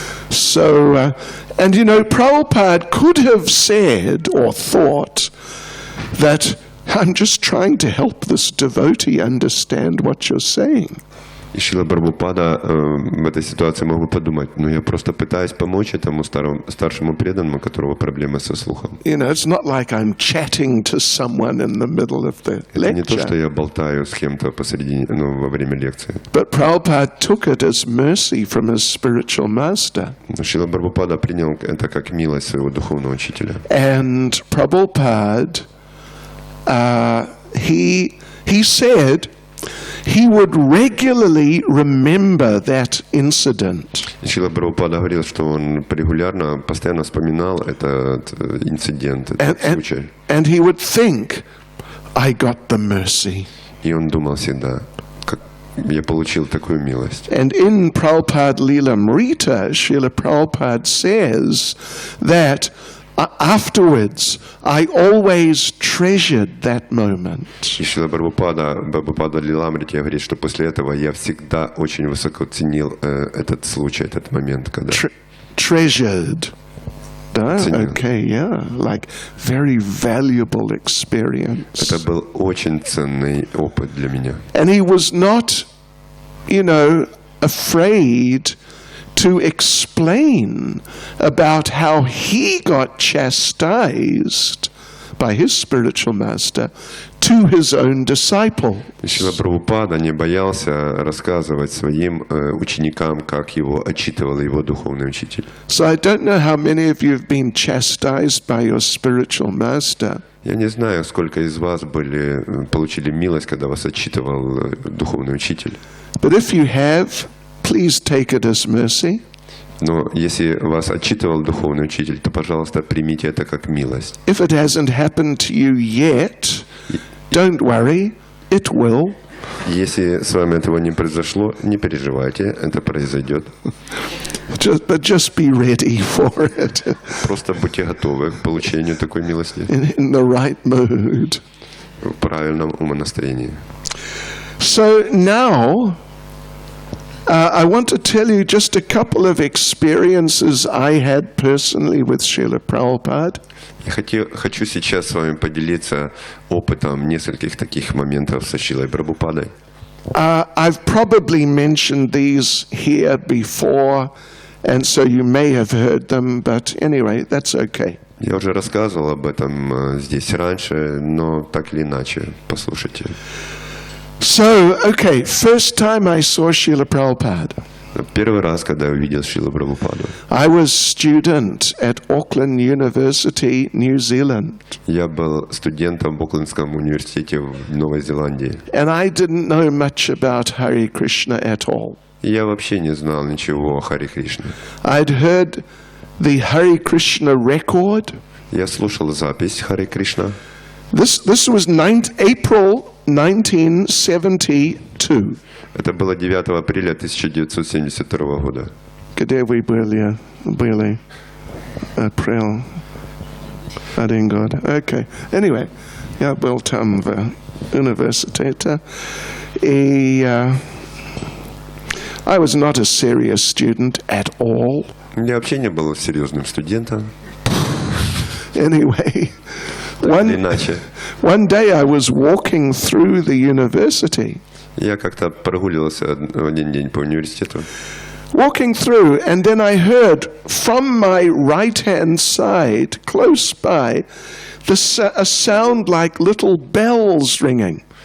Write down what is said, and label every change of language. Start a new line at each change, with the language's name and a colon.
English: So, and Prabhupada could have said or thought that I'm just trying to help this devotee understand what you're saying.
Russian: И Шрила Прабхупада в этой ситуации мог бы подумать, ну я просто пытаюсь помочь этому старшему преданному, у которого проблемы со слухом.
English: You know, it's not like I'm chatting to someone in the middle of the
Russian: Это не то, что
English: lecture.
Russian: я болтаю с кем-то посреди, во время лекции.
English: But Prabhupada took it as mercy from his spiritual master.
Russian: Но Шрила Прабхупада принял это как милость своего духовного учителя.
English: And Prabhupada, he said he would regularly remember that incident.
Russian: Шрила Прабхупада говорил, что он регулярно, постоянно вспоминал этот инцидент, этот случай.
English: And he would think, I got the mercy.
Russian: И он думал всегда, как я получил такую милость.
English: And in Prabhupada Lilamrita, Srila Prabhupada says that afterwards I always treasured that moment.
Russian: И Шрила Прабхупада Лиламрите говорит, что после этого я всегда очень высоко ценил этот случай, этот момент, когда...
English: Treasured. Да?
Russian: Ценил.
English: Okay, yeah. Like very valuable experience.
Russian: Это был очень ценный опыт для меня.
English: And he was not, you know, afraid to explain about how he got chastised by his spiritual master to his own disciples.
Russian: Шрила Прабхупада не боялся рассказывать своим ученикам, как его отчитывал его духовный учитель.
English: So I don't know how many of you have been chastised by your spiritual master.
Russian: Я не знаю, сколько из вас получили милость, когда вас отчитывал духовный учитель.
English: But if you have, please take it as mercy.
Russian: Но если вас отчитывал духовный учитель, то, пожалуйста, примите это как милость.
English: If it hasn't happened to you yet, don't worry, it will.
Russian: Если с вами этого не произошло, не переживайте, это произойдет.
English: But just be ready for it
Russian: Просто будьте готовы к получению такой милости
English: in the right mood.
Russian: в правильном умонастроении.
English: So now, I want to tell you just a couple of experiences I had personally with Srila Prabhupada.
Russian: Я хочу сейчас с вами поделиться опытом нескольких таких моментов со Шрилой Прабхупадой.
English: I've probably mentioned these here before, and so you may have heard them, but anyway, that's okay.
Russian: Я уже рассказывал об этом здесь раньше, но так или иначе, послушайте.
English: So, okay, first time I saw Srila Prabhupada,
Russian: Первый раз, когда я увидел Шрилу Прабхупаду,
English: I was student at Auckland University, New Zealand,
Russian: я был студентом в Оклендском университете в Новой Зеландии.
English: and I didn't know much about Hare Krishna at all.
Russian: И я вообще не знал ничего о Харе Кришне.
English: I'd heard the Hare Krishna record.
Russian: Я слушал запись Харе Кришна.
English: This was April 1972.
Russian: Это было 9 апреля 1972 года. Где вы были? April. Один год. Okay. Anyway, я был там в университете.
English: И I was not a serious student at all.
Russian: Я вообще не был серьезным студентом.
English: Anyway,
Russian: Или иначе.
English: one day I was walking through the university.
Russian: Я как-то прогуливался один день по университету.
English: Walking through, and then I heard from my right-hand side, close by, a sound like little bells ringing.